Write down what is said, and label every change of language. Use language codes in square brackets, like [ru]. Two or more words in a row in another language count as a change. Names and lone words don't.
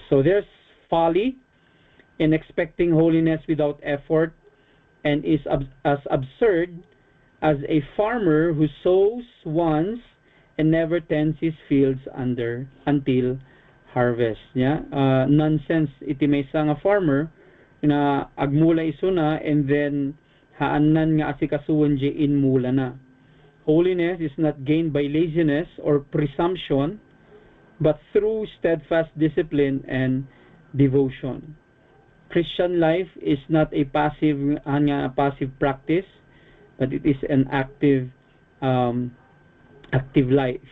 [en] So there's folly in expecting holiness without effort, and is as absurd as a farmer who sows once and never tends his fields until harvest. Yeah? [ilo] Nonsense iti may nga farmer na agmula isuna [en] and then [ilo] haanan nga asikasuon in mula na. [en] Holiness is not gained by laziness or presumption, but through steadfast discipline and devotion. Christian life is not a passive practice, but it is an active life.